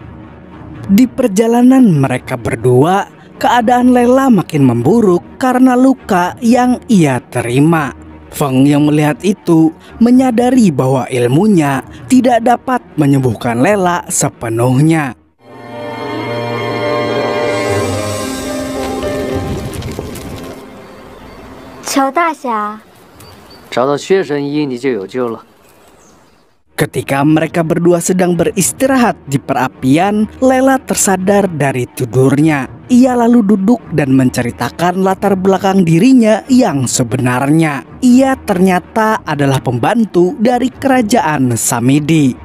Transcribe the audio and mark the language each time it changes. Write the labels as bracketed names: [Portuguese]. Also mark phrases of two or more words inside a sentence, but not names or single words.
[Indonesian] Di perjalanan mereka berdua, keadaan Lela makin memburuk karena luka yang ia terima. Feng yang melihat itu menyadari bahwa ilmunya tidak dapat menyembuhkan Lela sepenuhnya. [Chinese] 找大侠，找到血神医，你就有救了。 [Indonesian] Ketika mereka berdua sedang beristirahat di perapian, Lela tersadar dari tidurnya. Ia lalu duduk dan menceritakan latar belakang dirinya yang sebenarnya. Ia ternyata adalah pembantu dari kerajaan Samidi.